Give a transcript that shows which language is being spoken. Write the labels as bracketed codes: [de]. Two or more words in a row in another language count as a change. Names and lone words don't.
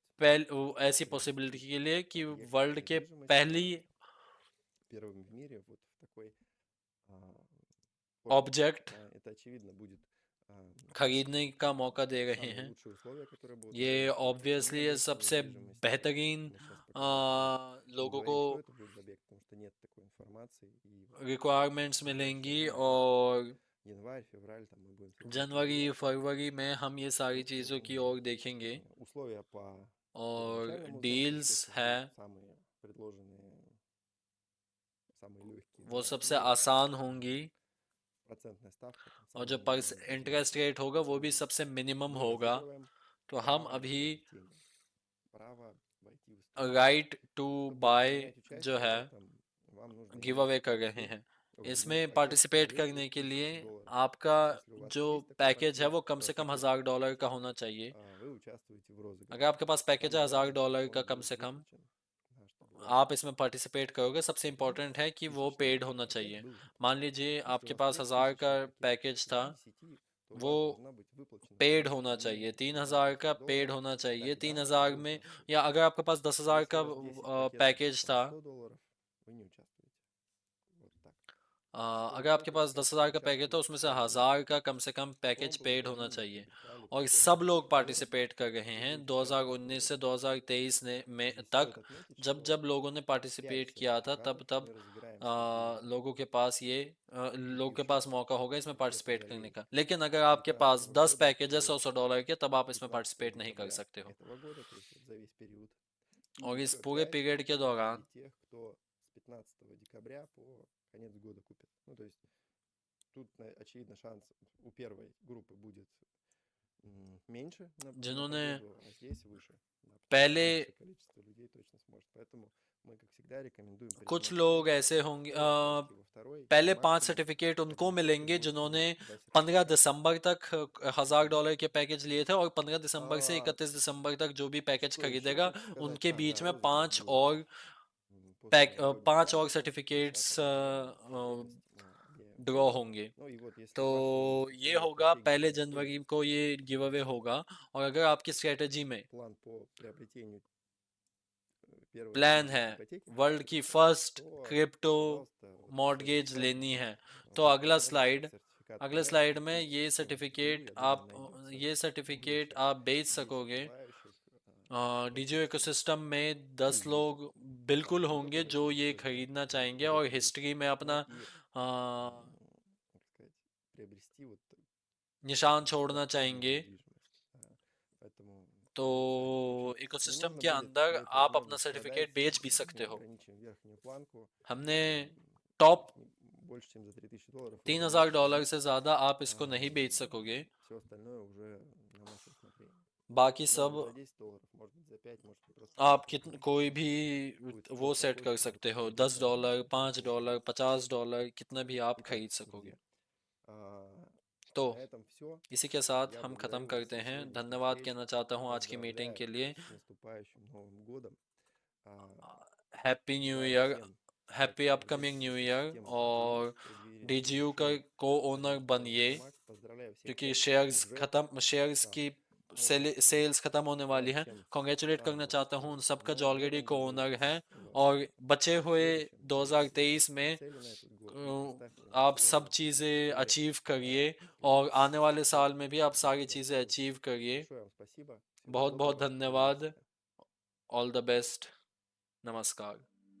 [hi] ऐसी पॉसिबिलिटी [ru] приобрести [hi] के लिए कि [ru] объект [hi] वर्ल्ड के [ru] недвижимости [hi] पहली [ru] первым в мире вот в такой форме. [hi] ऑब्जेक्ट [ru] Это очевидно будет [hi] खरीदने का मौका दे रहे [ru] самые [hi] हैं। [ru] лучшие условия, которые будут [hi] ये [ru] гарантировать по цене [hi] ऑब्वियसली ये [ru] объекта [hi] सबसे [ru] недвижимости. [hi] बेहतरीन [ru] Мы сейчас пока еще не [hi] लोगों को [ru] говорим, что это будет за объект, потому что нет такой информации. И вот [hi] रिक्वायरमेंट्स [ru] ближайшее [hi] मिलेंगी, [ru] время, [hi] और [ru] январь, февраль, там мы будем с этим [hi] जनवरी [ru] определяться. [hi] फरवरी में हम ये सारी [ru] Вот, [hi] चीज़ों की ओर देखेंगे। [ru] условия по [hi] और [ru] первоначальному заказу, [hi] डील्स [ru] естественно, [hi] है [ru] будут самые предложенные, самые легкие, [hi] वो [ru] да, [hi] सबसे [ru] и [hi] आसान होंगी, [ru] процентная ставка там [hi] और जो [ru] самая минимальная будет. [hi] इंटरेस्ट रेट होगा वो भी [ru] И [hi] सबसे मिनिमम [ru] мы [hi] होगा। [ru] разыгрываем [hi] तो हम [ru] право [hi] अभी [ru] приобретения, право войти в историю. [en] right to [ru] Чтобы [hi] बाय [ru] принять [hi] जो [ru] участие в [hi] है [ru] этом, вам нужно [hi] गिव [ru] иметь [hi] अवे कर रहे [ru] пакет, [hi] हैं। [ru] иметь [hi] इसमें [ru] пакет в [hi] पार्टिसिपेट [ru] 200 [hi] करने के लिए [ru] тысяч долларов. [hi] आपका [ru] Если у вас [hi] जो [ru] есть такой [hi] पैकेज है [ru] пакет, [hi] वो कम से कम $1000 का होना चाहिए। [ru] вы участвуете в [hi] अगर [ru] розыгрыше. [hi] आपके पास पैकेज है [ru] Самое важное, что [hi] $1000 का [ru] он [hi] कम [ru] будет [hi] से कम, [ru] выплачен, да, чтобы у вас [hi] आप इसमें पार्टिसिपेट करोगे। सबसे [ru] 10 [hi] इम्पोर्टेंट है कि वो [ru] тысячный [hi] पेड होना [ru] пакет [hi] चाहिए। [ru] был [hi] मान [ru] выплачен. [hi] लीजिए [ru] Если у [hi] आपके [ru] вас [hi] पास 3000 का [ru] пакет [hi] पैकेज [ru] из [hi] था, [ru] 50, то у [hi] वो [ru] вас должна быть выплачена [hi] पेड [ru] сумма [hi] होना [ru] как [hi] चाहिए। [ru] минимум [hi] 3000 का पेड [ru] $10 [hi] होना चाहिए। [ru] тогда [hi] 3000 [ru] вы [hi] में, [ru] участвуете. [hi] या अगर आपके पास 10,000 [ru] Если [hi] का [ru] у вас 10 пакетов [hi] पैकेज [ru] по [hi] था, [ru] $100, вы не участвуете. Вот так. [hi] अगर आपके पास 10,000 का पैकेज था उसमें से 1,000 का कम से कम पैकेज पेड होना चाहिए और सब लोग पार्टिसिपेट कर रहे हैं 2019 से 2023 में तक जब जब लोगों ने पार्टिसिपेट किया था तब तब लोगों के पास लोगों के पास मौका होगा इसमें पार्टिसिपेट करने का। लेकिन अगर आपके पास 10 पैकेज है $100 के तब आप इसमें पार्टिसिपेट नहीं कर सकते हो। [ru] этого года, то есть вот за весь период. [hi] और [ru] И [hi] इस [ru] все, [hi] पूरे 5 पीरियड के दौरान [ru] среди тех, кто с 15 декабря по конец года купит. Ну, то есть тут, очевидно, шанс у первой группы будет меньше на [hi] जिन्होंने [ru] победу, а здесь выше. Да, потому что [hi] पहले [ru] большее количество людей точно сможет. Поэтому мы, как всегда, рекомендуем [hi] कुछ [ru] предпринять [hi] लोग [ru] скидку [hi] ऐसे होंगे [ru] и перейти во второй, и [hi] पहले 5 [ru] максимум [hi] सर्टिफिकेट उनको [ru] один пакет [hi] मिलेंगे [ru] будет [hi] जिन्होंने [ru] стоить 2 [hi] 15 [ru] сертификата. [hi] दिसंबर तक $1,000 के पैकेज लिए थे और 15 दिसंबर से [ru] А, [hi] 31 दिसंबर तक जो भी पैकेज [ru] что еще [hi] खरीदेगा [ru] хочу сказать? [hi] उनके [ru] Да, [hi] बीच में [ru] розыгрыш будет после новогодних [hi] 5 और [ru] праздников, 10 [hi] सर्टिफिकेट्स [ru] января. Все подробности мы объявим [hi] ड्रॉ [ru] позже. [hi] होंगे। [ru] Ну и вот, если [hi] तो [ru] у вас уже [hi] ये [ru] есть [hi] होगा [ru] стратегия [hi] पहले [ru] по подходу, [hi] जनवरी को ये [en] give away [hi] होगा और अगर आपकी स्ट्रेटजी में [ru] план по приобретению первой [hi] प्लान है [ru] потребительской ипотеки, [hi] वर्ल्ड की फर्स्ट [ru] то, [hi] क्रिप्टो [ru] пожалуйста, вот [hi] मॉर्टगेज [ru] сертификат [hi] लेनी है तो अगला [ru] разыгрывается [hi] स्लाइड [ru] сертификат [hi] अगले [ru] подарок [hi] स्लाइड में [ru] 3000 DCU, я думаю, найдется [hi] ये [ru] более [hi] सर्टिफिकेट [ru] чем [hi] आप बेच [ru] 10 [hi] सकोगे। [ru] желающих [hi] डीजीओ [ru] воспользоваться [hi] इकोसिस्टम में [ru] ну [hi] 10 [ru] или [hi] लोग बिल्कुल [ru] не [hi] होंगे [ru] только [hi] जो [ru] войти в [hi] ये [ru] ТЗ, [hi] खरीदना [ru] но и [hi] चाहेंगे और [ru] приобрести, [hi] हिस्ट्री में [ru] ну [hi] अपना [ru] и, आ, как сказать, приобрести вот [hi] निशान छोड़ना [ru] достойную [hi] चाहेंगे। [ru] недвижимость. Поэтому [hi] तो [ru] значит, [hi] इकोसिस्टम [ru] возможно, [hi] के [ru] будет [hi] अंदर [ru] мой [hi] आप अपना [ru] прогноз, [hi] सर्टिफिकेट [ru] продайте, [hi] बेच भी सकते [ru] мы [hi] हो। [ru] ограничим верхнюю планку [hi] हमने м, टॉप [ru] больше, чем за $3000 вы можете [hi] $3,000 [ru] купить, [hi] से ज़्यादा आप इसको नहीं बेच सकोगे। [ru] все остальное уже на ваше усмотрение. [hi] बाकी [ru] Может [hi] सब [ru] быть за $10, может быть за 5, может быть просто [hi] आप [ru] 5 рублей. [hi] कोई भी [ru] Будет [hi] वो [ru] стоить [hi] सेट [ru] такой, [hi] कर [ru] который [hi] सकते हो [ru] позволит вам [hi] $10 [ru] спокойно [hi] $5 [ru] владеть. [hi] $50 कितना भी आप [ru] Итак, [hi] खरीद सकोगे। [ru] друзья, а, [hi] तो [ru] на этом все. [hi] इसी के साथ [ru] Я [hi] हम ख़त्म [ru] благодарю вас [hi] करते [ru] за [hi] हैं। [ru] сегодняшнюю [hi] धन्यवाद [ru] встречу. [hi] कहना चाहता हूँ आज की मीटिंग [ru] Поздравляю [hi] के लिए। [ru] с наступающим Новым годом. А, [en] happy new [ru] Желаю [hi] ईयर, [ru] всем [hi] हैप्पी [ru] качественных [en] upcoming new [ru] действий, [hi] ईयर। [ru] тем [hi] और डीजीयू का [ru] решений [hi] को ओनर [ru] инвестиционных [hi] बनिए [ru] бумаг. Поздравляю всех [hi] क्योंकि [ru] тех, кто уже [hi] शेयर्स [ru] там. [hi] की [ru] Ну, то есть [hi] सेल्स ख़त्म होने वाली [ru] желаю [hi] है। [ru] всем [hi] कॉन्ग्रेचुलेट करना [ru] самого [hi] चाहता हूँ उन [ru] с [hi] सबका जो [ru] Новым [hi] ऑलरेडी [ru] годом [hi] को [ru] говорю. [hi] ओनर है [ru] Вот. [hi] और बचे [ru] В [hi] हुए [ru] следующем, если у [hi] 2023 [ru] вас [hi] में [ru] есть цели на этот год, поставьте на них [hi] आप सब [ru] желание [hi] चीज़ें [ru] успеха. [hi] अचीव करिए [ru] Вот. [hi] और आने वाले साल में भी आप सारी [ru] Да. [hi] चीज़ें अचीव करिए। [ru] Большое вам спасибо. Всего [hi] बहुत बहुत [ru] доброго. [hi] धन्यवाद। [ru] Увидимся. [en] all the best. नमस्कार।